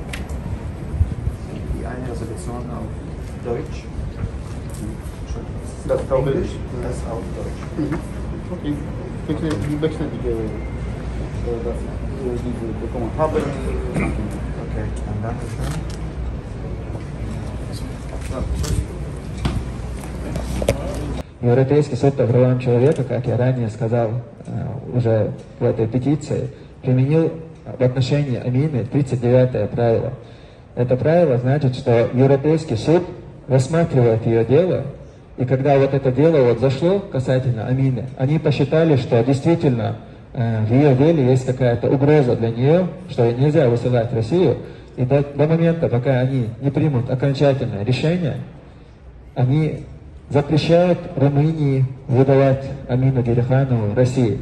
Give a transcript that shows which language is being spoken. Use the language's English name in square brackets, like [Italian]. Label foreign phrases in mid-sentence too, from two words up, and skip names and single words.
[German] Die eine Resolution auf Deutsch, das auf Englisch, das auf Deutsch. Okay, bitte wechseln bitte diese Dokumente. Okay, dann danke schön. [Russian] Европейский суд по правам человека, как я ранее сказал уже в этой петиции, применил в отношении Амины 39-е правило. Это правило значит, что Европейский суд рассматривает ее дело, и когда вот это дело вот зашло касательно Амины, они посчитали, что действительно в ее деле есть какая-то угроза для нее, что ее нельзя высылать в Россию, и до момента, пока они не примут окончательное решение, они запрещают Румынии выдавать Амину Гериханову России.